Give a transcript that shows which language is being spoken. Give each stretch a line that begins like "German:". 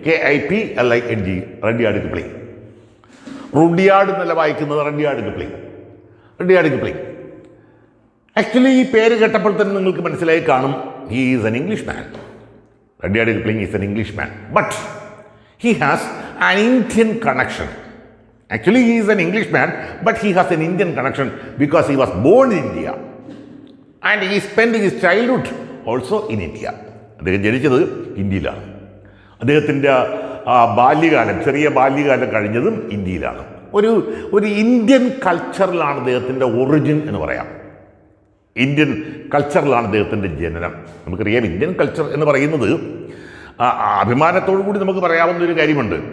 Malayalam: KIPLING. റഡിയാർഡ് Kipling. Rudyard എന്നല്ല വായിക്കുന്നത്, റഡിയാർഡ് Kipling. റഡിയാർഡ് Kipling. Actually ഈ പേര് കേട്ടപ്പോൾ തന്നെ നിങ്ങൾക്ക് മനസ്സിലായി കാണും,
English: He is an English man. Rudyard Kipling is an English man, but he has an Indian connection. Actually, he is an Englishman, but he has an Indian connection because he was born in India and he spent his childhood also in India.
Malayalam: അദ്ദേഹം ജനിച്ചത് ഇന്ത്യയിലാണ്. അദ്ദേഹത്തിൻ്റെ ബാല്യകാലം, ചെറിയ ബാല്യകാലം കഴിഞ്ഞതും ഇന്ത്യയിലാണ്. ഒരു ഇന്ത്യൻ കൾച്ചറിലാണ് അദ്ദേഹത്തിൻ്റെ ഒറിജിൻ എന്ന് പറയാം. ഇന്ത്യൻ കൾച്ചറിലാണ് അദ്ദേഹത്തിൻ്റെ ജനനം. നമുക്കറിയാം, ഇന്ത്യൻ കൾച്ചർ എന്ന് പറയുന്നത് അഭിമാനത്തോടു കൂടി നമുക്ക് പറയാവുന്ന ഒരു കാര്യമുണ്ട്.